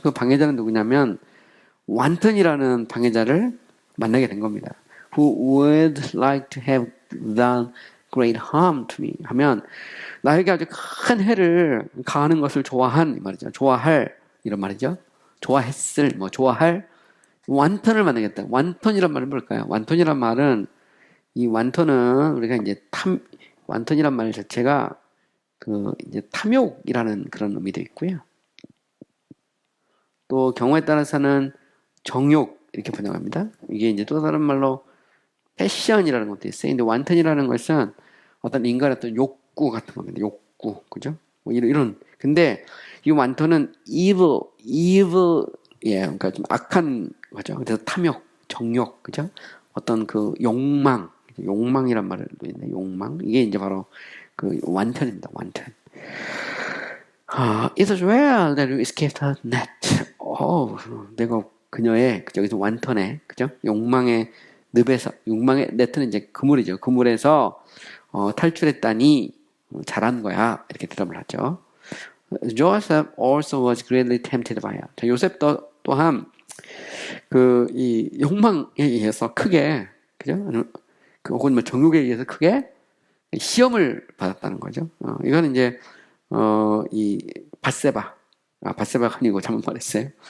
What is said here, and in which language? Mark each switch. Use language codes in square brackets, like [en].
[ko] 그 방해자는 누구냐면, Wanton이라는 방해자를 만나게 된 겁니다. [en] Who would like to have done great harm to me. [ko] 하면, 나에게 아주 큰 해를 가하는 것을 좋아한, 이 말이죠. 좋아할, 이런 말이죠. 좋아했을, 좋아할, 완턴을 만나겠다. 완턴이란 말은 뭘까요? 완턴이란 말은, 이 완턴은 우리가 이제 완턴이란 말 자체가 이제 탐욕이라는 그런 의미도 있고요. 또 경우에 따라서는 정욕, 이렇게 번역합니다. 이게 이제 또 다른 말로 패션이라는 것도 있어요. 근데 완턴이라는 것은 어떤 인간의 어떤 욕구 같은 겁니다. 욕구, 그죠? 이런. 근데 이 완턴은 evil, 예, 그러니까 좀 악한 거죠. 그래서 탐욕, 정욕, 그죠? 어떤 욕망이란 말도 있네. 욕망. 이게 이제 바로 완턴입니다. 완턴. [en] It was well that you escaped her net. [ko] 내가 그녀의 여기서 완턴의, 그죠? 욕망의 넷은 이제 그물이죠. 그물에서 탈출했다니 잘한 거야. 이렇게 대답을 하죠. [en] Joseph also was greatly tempted by her. [ko] 자, 요셉 또한 이 욕망에 의해서 크게, 그죠? 혹은 정욕에 의해서 크게 시험을 받았다는 거죠. 이거는 이제 이 바세바가 아니고 잘못 말했어요.